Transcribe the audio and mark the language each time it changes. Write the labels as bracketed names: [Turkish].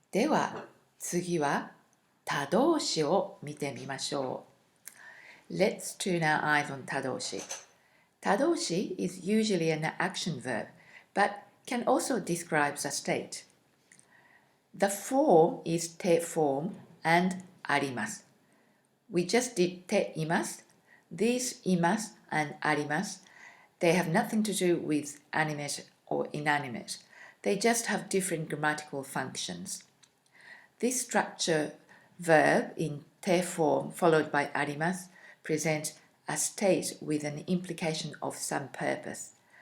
[Japanese] では次は他動詞を見てみましょう。 [English] Let's turn our eyes on 他動詞。 他動詞 is usually an action verb, but can also describe a state. The form is て form and あります。 We just did ています。 These います and あります。 They have nothing to do with animate or inanimate. They just have different grammatical functions. This structure verb in て form followed by あります present a state with an implication of some purpose.